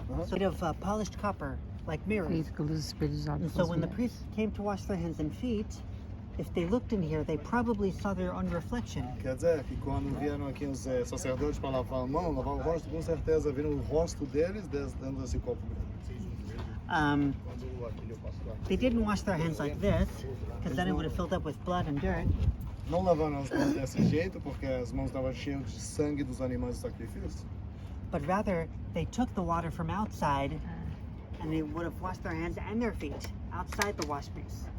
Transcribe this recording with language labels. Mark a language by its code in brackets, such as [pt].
[en] Made of polished copper, like mirrors. [pt] Feito pelos espelhos [en] And so when the priests came to wash their hands and feet, if they looked in here, they probably saw their own reflection. [pt] Quer dizer que quando vieram aqui os sacerdotes para lavar a mão, lavar o rosto, com certeza viram o rosto deles dentro desse copo grande. [en] They didn't wash their hands like this, because then it would have filled up with blood and dirt. [pt] Não lavaram as mãos desse jeito, porque as mãos estavam cheias de sangue dos animais de sacrifício. [en] But rather, they took the water from outside, and they would have washed their hands and their feet outside the wash base.